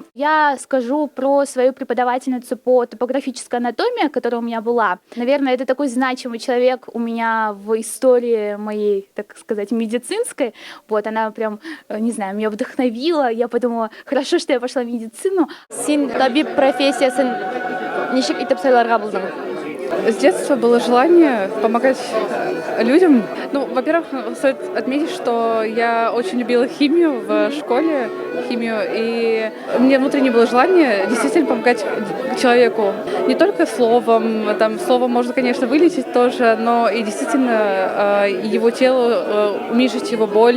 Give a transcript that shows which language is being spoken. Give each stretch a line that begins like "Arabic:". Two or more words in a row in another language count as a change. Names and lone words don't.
Russian: Я скажу про свою преподавательницу по топографической анатомии, которая у меня была. Наверное, это такой значимый человек у меня в истории моей, так сказать, медицинской. Вот, она прям, не знаю, меня вдохновила. Я подумала, хорошо, что я пошла в медицину.
Tatar: Син табиб профессиясын ничек итеп сайларга булдың?
Russian: С детства было желание помогать людям. Ну, во-первых, стоит отметить, что я очень любила химию в школе, и у меня внутренне было желание действительно помогать человеку. Не только словом, там словом можно, конечно, вылечить тоже, но и действительно его тело, уменьшить его боль.